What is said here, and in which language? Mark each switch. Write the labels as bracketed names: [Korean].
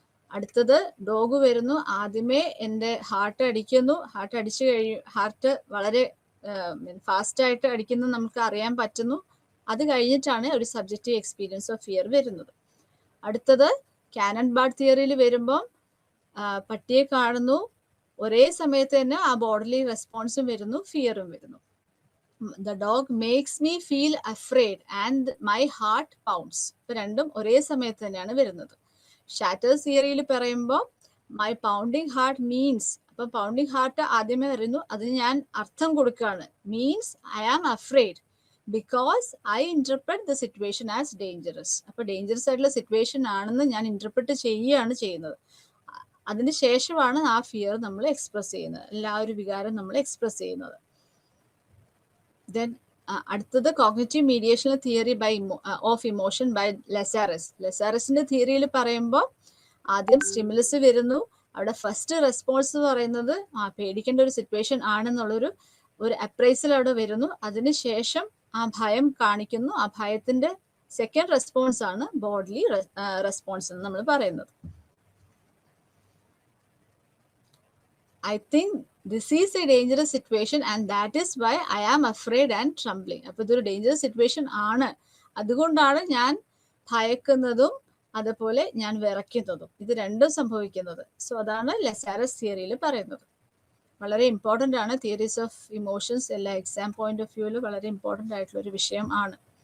[Malayalam] അടുത്തത് ഡോഗ് വരുന്നു, ആദ്യമേ എൻ്റെ ഹാർട്ട് അടിക്കുന്നു, ഹാർട്ട് വളരെ ഫാസ്റ്റ് ആയിട്ട് അടിക്കുന്നത് നമുക്ക് അറിയാൻ പറ്റുന്നു, അത് കഴിഞ്ഞിട്ടാണ് ഒരു സബ്ജക്റ്റീവ് എക്സ്പീരിയൻസ് ഓഫ് ഫിയർ വരുന്നത്. അടുത്തത് കാനൻ ബാർഡ് തിയറിയിൽ വരുമ്പം പട്ടിയെ കാണുന്നു, ഒരേ സമയത്ത് തന്നെ ആ ബോഡിലി റെസ്പോൺസും വരുന്നു, ഫിയറും വരുന്നു. [English] The dog makes me feel afraid and my heart pounds. [Malayalam] ഇപ്പൊ രണ്ടും ഒരേ സമയത്ത് തന്നെയാണ് വരുന്നത്. ഷാറ്റേഴ്സ് തിയറിയിൽ പറയുമ്പോൾ [English] my pounding heart means, [Malayalam] അപ്പൊ പൗണ്ടിങ് ഹാർട്ട് ആദ്യമേ വരുന്നു, അതിന് ഞാൻ അർത്ഥം കൊടുക്കുകയാണ്, [English] Means I am afraid, because I interpret the situation as dangerous. [Malayalam] അപ്പൊ ഡേഞ്ചറസ് ആയിട്ടുള്ള സിറ്റുവേഷൻ ആണെന്ന് ഞാൻ ഇന്റർപ്രറ്റ് ചെയ്യുകയാണ് ചെയ്യുന്നത്. അതിന് ശേഷമാണ് ആ ഫിയർ നമ്മൾ എക്സ്പ്രസ് ചെയ്യുന്നത്, എല്ലാ ഒരു വികാരം നമ്മൾ എക്സ്പ്രസ് ചെയ്യുന്നത്. ദെൻ അടുത്തത് cognitive mediation theory of emotion by ലെസാറസ്. ലെസാറസിന്റെ തിയറിയിൽ പറയുമ്പോൾ ആദ്യം സ്റ്റിമുലസ് വരുന്നു, അവിടെ ഫസ്റ്റ് റെസ്പോൺസ് പറയുന്നത് പേടിക്കേണ്ട ഒരു സിറ്റുവേഷൻ ആണെന്നുള്ളൊരു അപ്രൈസൽ അവിടെ വരുന്നു. അതിനുശേഷം ആ ഭയം കാണിക്കുന്നു. ആ ഭയത്തിന്റെ സെക്കൻഡ് റെസ്പോൺസ് ആണ് ബോഡ്ലി റെസ്പോൺസ് എന്ന് നമ്മൾ പറയുന്നത്. [English] I think this is a dangerous situation and that is why I am afraid and trembling. [Malayalam] അപ്പോൾ ഇതൊരു ഡേഞ്ചറസ് സിറ്റുവേഷൻ ആണ്, അതുകൊണ്ടാണ് ഞാൻ ഭയക്കുന്നതും അതുപോലെ ഞാൻ വിറയ്ക്കുന്നതും, ഇത് രണ്ടും സംഭവിക്കുന്നത്. സോ അതാണ് ലെസാറസ് തിയറിയിൽ പറയുന്നത്. വളരെ ഇമ്പോർട്ടൻ്റ് ആണ്. തിയറീസ് ഓഫ് ഇമോഷൻസ് എല്ലാ എക്സാം പോയിന്റ് ഓഫ് വ്യൂവിൽ വളരെ ഇമ്പോർട്ടൻ്റ് ആയിട്ടുള്ള ഒരു വിഷയം ആണ്.